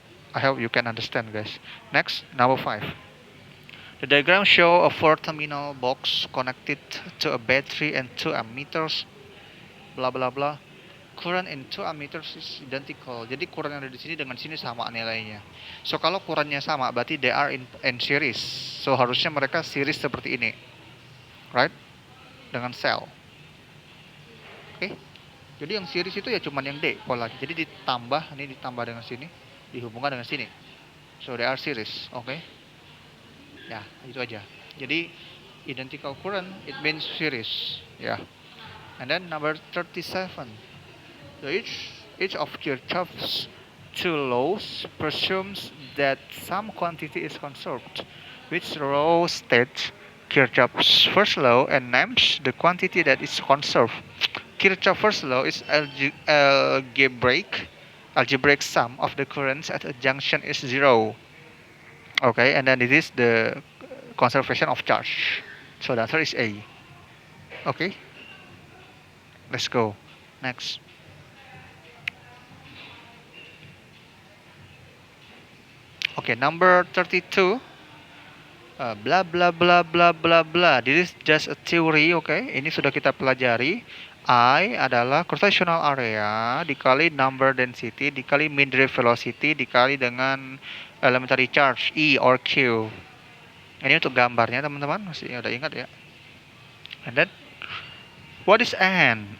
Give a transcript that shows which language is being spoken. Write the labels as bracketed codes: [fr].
[en] I hope you can understand, guys. Next, number 5. The diagram show a 4-terminal box connected to a battery and 2 ammeters. Blah blah blah. Current in 2 ammeters is identical. [id] Jadi current yang ada di sini dengan sini sama nilainya. So kalau currentnya sama, berarti [en] they are in series. [id] So harusnya mereka series seperti ini, right? Dengan sel. Oke. Jadi yang series itu ya cuman yang D polanya. Jadi ditambah, ini ditambah dengan sini, dihubungkan dengan sini. [en] So they are series, oke? [id] Ya, itu aja. [en] Jadi identical current it means series, ya. And then number 37. So each of Kirchhoff's two laws presumes that some quantity is conserved, which law states Kirchhoff's first law and names the quantity that is conserved. Kirchhoff's first law is algebraic sum of the currents at a junction is 0. Okay, and then it is the conservation of charge. So the answer is A. Okay, let's go. Next. Okay, number 32. Blah blah blah blah blah blah. This is just a theory, okay? [id] Ini sudah kita pelajari. [en] I adalah cross-sectional area dikali number density dikali mean drift velocity dikali dengan elementary charge E or Q. [id] Ini untuk gambarnya teman-teman, masih udah ingat ya. [en] And then what is N?